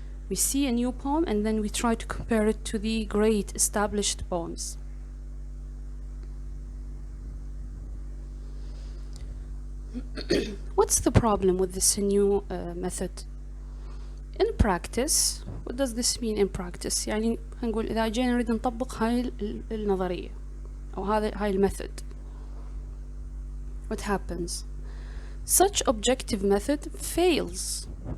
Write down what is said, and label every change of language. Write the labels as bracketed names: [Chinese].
[English] We see a new poem and then we try to compare it to the great established poems. What's the problem with this new method? In practice, what does this mean in practice? [Arabic] يعني هنقول إذا جينا نريد نطبق هاي النظرية أو هاي المethod, [English] what happens? Such objective method fails.